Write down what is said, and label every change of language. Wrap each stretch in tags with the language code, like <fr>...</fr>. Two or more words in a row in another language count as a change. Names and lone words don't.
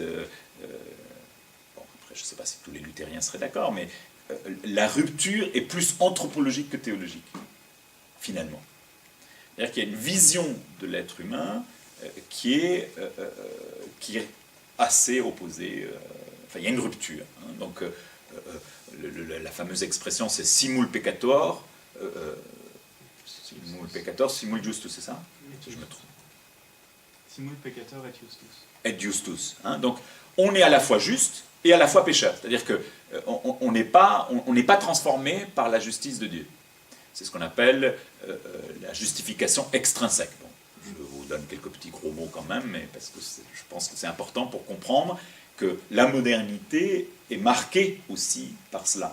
<fr>Bon, après, je ne sais pas si tous les luthériens seraient d'accord, mais la rupture est plus anthropologique que théologique, finalement. C'est-à-dire qu'il y a une vision de l'être humain qui est assez opposée. Enfin, il y a une rupture. Donc, la fameuse expression, c'est</fr> <la>simul peccator. Simul peccator, simul justus,</la> <fr>c'est ça? Je me trompe.</fr> <la>Simul peccator et justus. Et justus.</la> <fr>Donc, on est à la fois juste et à la fois pécheur. C'est-à-dire qu'on n'est pas transformé par la justice de Dieu. C'est ce qu'on appelle la justification extrinsèque. Bon, je vous donne quelques petits gros mots quand même, mais parce que je pense que c'est important pour comprendre que la modernité est marquée aussi par cela.</fr>